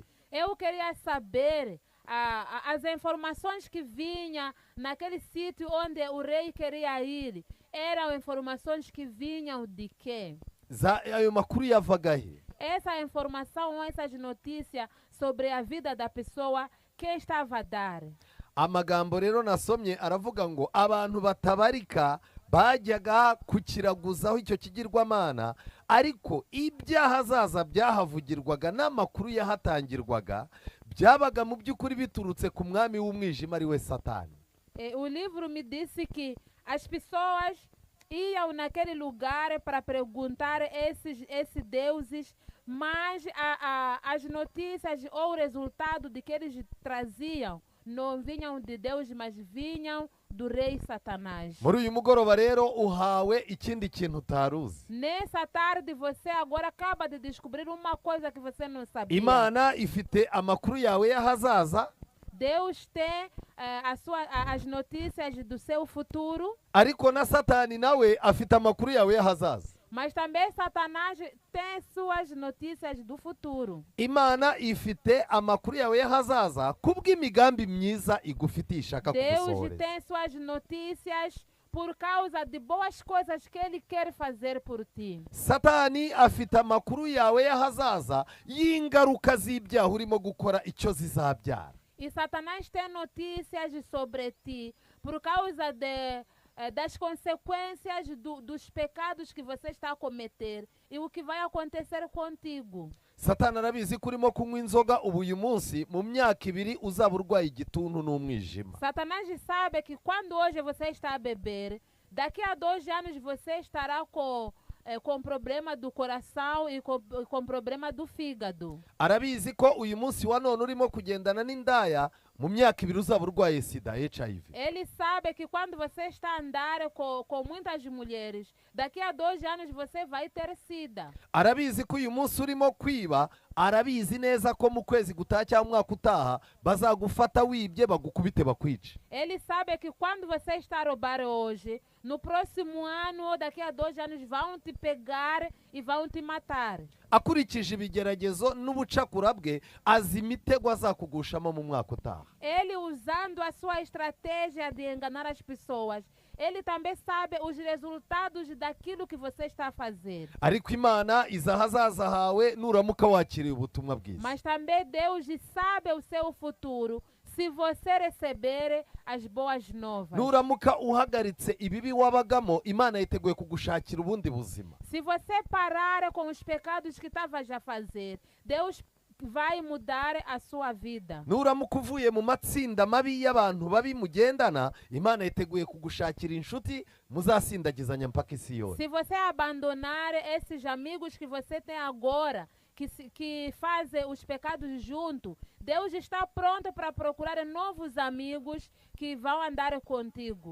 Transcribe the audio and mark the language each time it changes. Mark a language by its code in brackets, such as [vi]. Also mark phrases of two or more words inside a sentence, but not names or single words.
[pt] Eu queria saber as informações que vinham naquele sítio onde o rei queria ir. Eram informações que vinham de quê? [rw] Ayo makuru yavaga he? [pt] Essa informação, essas notícias sobre a vida da pessoa, quem estava a dar? [rw] Amagambo rero nasomye aravuga ngo abantu batabarika bajyaga kukiraguzaho icyo kigirwamana, ariko ibyahazaza byahavugirwaga n'amakuru yahatangirwaga byabaga mu by'ukuri biturutse ku mwami w'umwijima ari we Satani. [pt] O livro me disse que as pessoas iam naquele lugar para perguntar esses deuses, mas as notícias ou o resultado de que eles traziam não vinham de Deus, mas vinham do rei Satanás. [rw] Muri uyu mugoroba rero uhawe ikindi kintu utaruzi. [pt] Nessa tarde você agora acaba de descobrir uma coisa que você não sabia. [rw] Imana ifite amakuru yawe y'ahazaza. [pt] Deus tem as notícias do seu futuro. [rw] Ariko na Satani nawe afite amakuru yawe y'ahazaza. [pt] Mas também Satanás tem suas notícias do futuro. [rw] Imana ifite amakuru yawe y'ahazaza kubw'imigambi myiza igufitiye ishaka [pt] Deus [rw] kugusohoreza. [pt] tem suas notícias por causa de boas coisas que ele quer fazer por ti. [rw] Satani afite amakuru yawe y'ahazaza y'ingaruka z'ibyaha urimo gukora icyo zizabyara. [pt] E Satanás tem notícias sobre ti por causa das consequências dos pecados que você está a cometer e o que vai acontecer contigo. [rw] Satani arabizi ko urimo kunywa inzoga ubu uyu munsi, mu myaka 2 uzaba urwaye igituntu n'umwijima. [pt] Satanás sabe que quando hoje você está a beber, daqui a 2 anos você estará com problema do coração e com problema do fígado. [rw] Arabizi ko uyu munsi wa none urimo kugendana n'indaya, mu myaka 2 uzaba urwaye sida, HIV. [pt] Ele sabe que quando você está a andar com muitas mulheres, daqui a 2 anos você vai ter sida. [rw] Arabizi ko uyu munsi urimo kwiba, arabizi neza ko mu kwezi gutaha cyangwa umwaka utaha bazagufata wibye bagukubite bakwice. [pt] Ele sabe que quando você está a roubar hoje, no próximo ano ou daqui a 2 anos vão te pegar e vão te matar. [rw] Akurikije ibigeragezo n'ubucakura bwe azi imitego azakugushamo mu mwaka utaha. [pt] Ele usando a sua estratégia de enganar as pessoas, ele também sabe os resultados daquilo que você está a fazer. [rw] Ariko Imana iza ahazaza hawe nuramuka wakiriye ubutumwa bwiza. [pt] Mas também Deus sabe o seu futuro se você receber as boas novas. [rw] Nuramuka uhagaritse ibibi wabagamo, Imana yiteguye kugushakira ubundi buzima. [pt] Se você parar com os pecados que estava já a fazer, Deus vai mudar a sua vida. [rw] Nuramuka uvuye mu matsinda mabi y'abantu babi mugendana, Imana yiteguye kugushakira inshuti muzasindagizanya mpaka isi yose. [pt] Se você abandonar esses amigos que você tem agora, que fazem os pecados junto, Deus está pronto para procurar novos amigos que vão andar contigo.